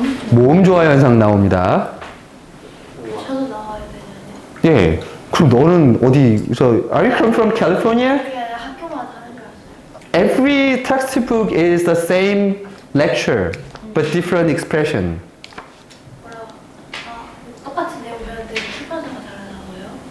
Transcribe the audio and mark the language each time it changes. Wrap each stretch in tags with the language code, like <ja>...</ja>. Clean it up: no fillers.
<ko>모음 조화 현상 나옵니다. 저도 나와야 되냐네. 예. 그럼 너는 어디서</ko> <en>Are you come from California?</en> <ko>그게 아니라 학교마다 다른 줄 알았어요.</ko> <en>Every textbook is the same lecture, but different expression.</en> <ko>뭐라고? 똑같은 내용 배웠는데 출판사가 다르다고요?</ko>